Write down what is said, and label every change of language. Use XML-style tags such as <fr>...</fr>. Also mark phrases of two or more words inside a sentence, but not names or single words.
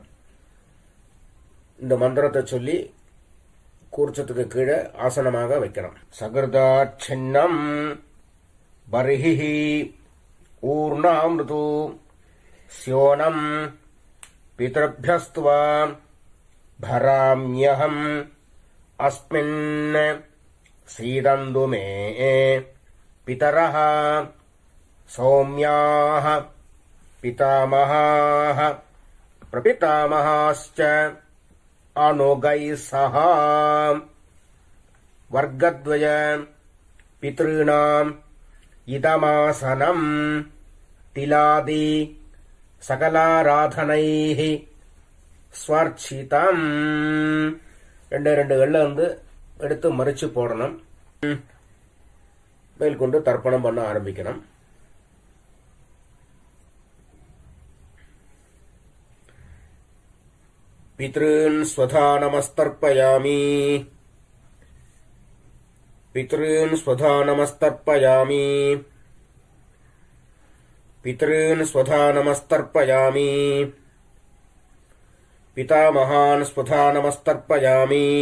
<ta>இந்த மந்திரத்தை சொல்லி கூர்ச்சத்துக்கு கீழே ஆசனமாக வைக்கணும்.</ta> <sa>सकृदाच्छिन्नम् बर्हि ऊर्णाम्रदु स्योनम् पितृभ्यस्त्वा भराम्यहम् अस्मिन् सीदन्तु मे पितरः सौम्याः पितामहाः प्रपितामहाश्च अनुगैः सह वर्गद्वय पितॄणाम् इदमासनम् तिलादि सकलाराधनैः ஸ்வர்ச்சிதம்.</sa> <ta>ரெண்டு கல்ல எடுத்து மறிச்சு போடணும். மேல் கொண்டு தர்ப்பணம் பண்ண ஆரம்பிக்கணும்.</ta> <sa>पितॄन् स्वधा नमस्तर्पयामि. पितॄन् स्वधा नमस्तर्पयामि. पितॄन् स्वधा नमस्तर्पयामि. पितामहान् स्वधा नमस्तर्पयामि.</sa>